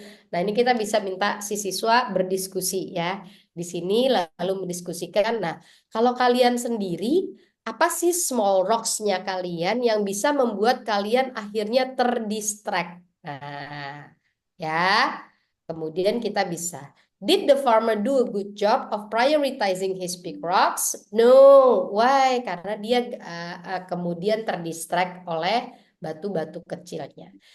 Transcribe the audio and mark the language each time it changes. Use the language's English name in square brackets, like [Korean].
[Indonesian] Nah, ini kita bisa minta si siswa berdiskusi ya di sini lalu mendiskusikan. Nah, kalau kalian sendiri apa sih small rocks-nya kalian yang bisa membuat kalian akhirnya terdistract? Nah, ya. Kemudian kita bisa. [English] Did the farmer do a good job of prioritizing his big rocks? No. Why? [Indonesian] Karena dia kemudian terdistract oleh batu-batu kecilnya.